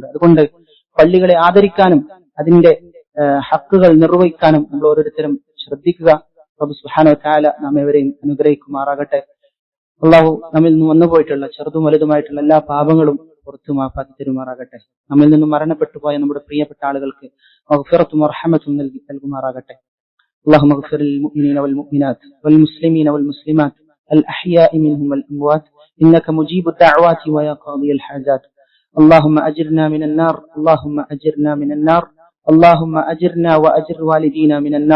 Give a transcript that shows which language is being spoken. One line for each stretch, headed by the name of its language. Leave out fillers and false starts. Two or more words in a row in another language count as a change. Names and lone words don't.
Malayalam: അതുകൊണ്ട് പള്ളികളെ ആദരിക്കാനും അതിന്റെ ഹക്കുകൾ നിർവഹിക്കാനും നമ്മൾ ഓരോരുത്തരും ശ്രദ്ധിക്കുക. റബ്ബ്
Arabic: سبحانه وتعالى
Malayalam: നമ്മെവരെയും അനുഗ്രഹിക്കുമാറാകട്ടെ. അല്ലാഹു നമ്മിൽ നിന്ന് വന്നുപോയിട്ടുള്ള ചെറുതും വലുതുമായിട്ടുള്ള എല്ലാ പാപങ്ങളും പുറത്തു മാപ്പാക്കി തരുമാറാകട്ടെ. നമ്മിൽ നിന്നും മരണപ്പെട്ടു പോയ നമ്മുടെ പ്രിയപ്പെട്ട ആളുകൾക്ക് മഗ്ഫിറത്തും റഹ്മത്തും നൽകുമാറാകട്ടെ.
Arabic: اللهم اغفر للمؤمنين والمؤمنات والمسلمين والمسلمات الأحياء منهم والأموات إنك مجيب الدعوات ويا قاضي الحاجات. اللهم أجرنا من النار، اللهم أجرنا من النار، اللهم أجرنا وأجر والدينا من النار.